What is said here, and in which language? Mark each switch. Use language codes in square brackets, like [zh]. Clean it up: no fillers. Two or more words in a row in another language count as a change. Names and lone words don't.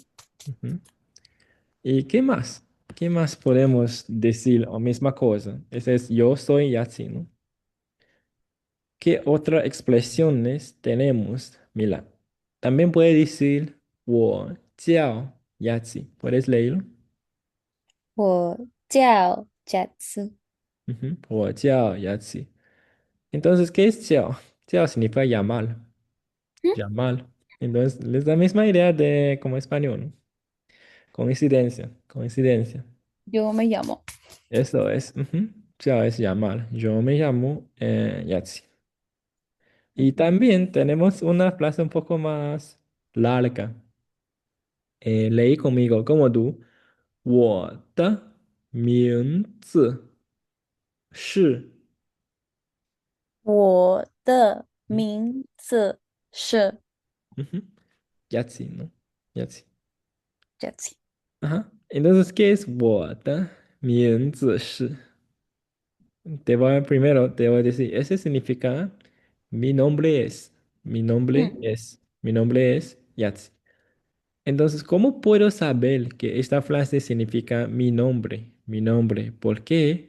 [es] Ujú. ¿Y qué más? ¿Qué más podemos decir? O misma cosa. Ese es yo soy Yatsi, ¿no? ¿Qué otras expresiones tenemos? Mira, también puede decir [zh] 我叫 [es] Yatsi. ¿Puedes leerlo? [zh] 我叫 Jatsu。 [es] Ujú, [zh] 我叫 [es] Yatsi. Entonces, ¿qué es 叫? 叫 significa llamar. 嗯 Llamar. Entonces, es la misma idea de como español, ¿no? Coincidencia, coincidencia. Yo me llamo. Eso es. Ujú, 叫 es llamar. Yo me llamo Yatsi. Y Ujú. también tenemos una frase un poco más larga. Leí conmigo, como tú. [zh] 我的名字是, 嗯我的名字是 [es] ujú, Yatsi, ¿no? Yatsi. Jatsi。 Ajá. Entonces, ¿qué es [zh] 我的名字是? [es] Te voy a decir, ese significa mi nombre es, mi nombre es Yatsi. Entonces, ¿cómo puedo saber que esta frase significa mi nombre? Mi nombre. ¿Por qué?